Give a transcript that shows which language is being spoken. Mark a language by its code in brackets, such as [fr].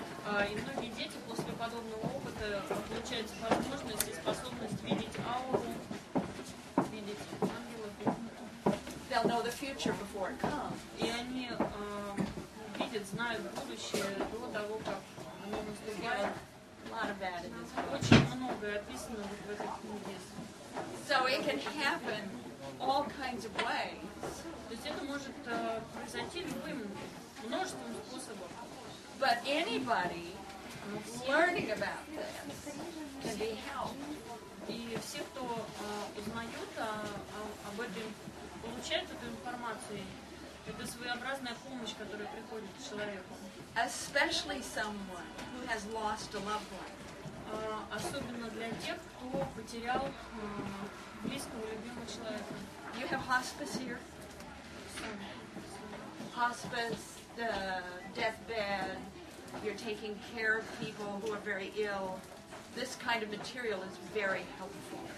[ru] И многие дети после подобного опыта получают возможность и способность видеть ауру, видеть ангелов. [en] They'll know the future before it comes. [ru] И они видят, знают будущее до того, как оно наступает. [en] A lot of that in this book. [ru] Очень многое описано в этой книге. [en] So it can happen all kinds of ways. [ru] То есть это может произойти любым, множеством способов. [en] But anybody learning about this can be helped. [ru] И все, кто узнают об этом, получают эту информацию, это своеобразная помощь, которая приходит к человеку. [en] Especially someone who has lost a loved one. [ru] Особенно для тех, кто потерял близкого, любимого человека. [en] You have hospice here? Hospice, the deathbed, you're taking care of people who are very ill. This kind of material is very helpful.